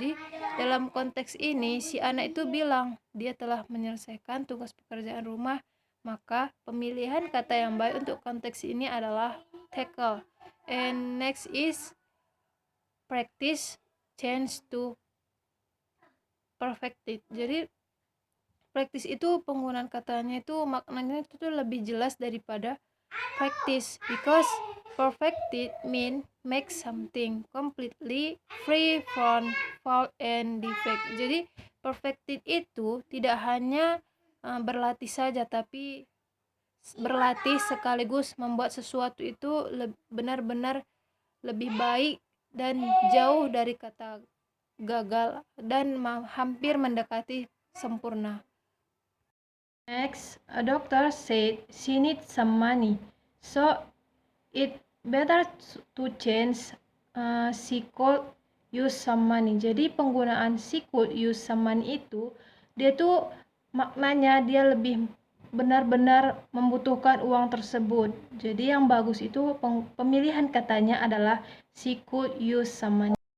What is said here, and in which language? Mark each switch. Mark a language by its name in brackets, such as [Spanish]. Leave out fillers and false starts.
[Indonesian] Jadi dalam konteks ini si anak itu bilang dia telah menyelesaikan tugas pekerjaan rumah, maka pemilihan kata yang baik untuk konteks ini adalah tackle. [English] And next is practice change to perfected. [Indonesian] Jadi practice itu penggunaan katanya itu maknanya itu tuh lebih jelas daripada practice, [English] because perfected mean make something completely free from fault and defect. [Indonesian] Jadi perfected itu tidak hanya berlatih saja, tapi berlatih sekaligus membuat sesuatu itu benar-benar lebih baik dan jauh dari kata gagal dan hampir mendekati sempurna. [English] Next, a doctor said she needs some money, so it better to change she could use some money. [Indonesian] Jadi penggunaan [English] she could use some money [Indonesian] itu dia tuh maknanya dia lebih benar-benar membutuhkan uang tersebut. Jadi yang bagus itu pemilihan katanya adalah [English] she could use some money.